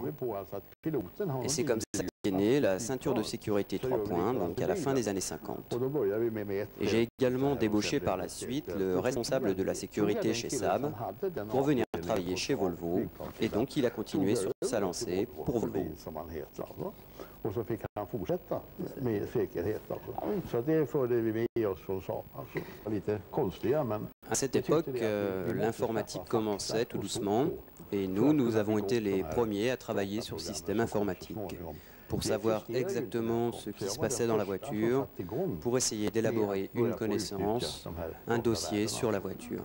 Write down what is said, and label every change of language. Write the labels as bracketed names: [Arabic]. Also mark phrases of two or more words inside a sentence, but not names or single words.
[French] Et c'est comme ça qu'est née la ceinture de sécurité 3 points, donc à la fin des années 50. Et j'ai également débauché par la suite le responsable de la sécurité chez Saab pour venir travailler chez Volvo, et donc il a continué sur sa lancée pour Volvo. [Swedish] Och så fick han fortsätta med säkerhet. Så det förde vi med oss från Saab. Lite konstiga, men... [French] À cette époque, l'informatique commençait tout doucement, et nous avons été les premiers à travailler sur le système informatique, pour savoir exactement ce qui se passait dans la voiture, pour essayer d'élaborer une connaissance, un dossier sur la voiture.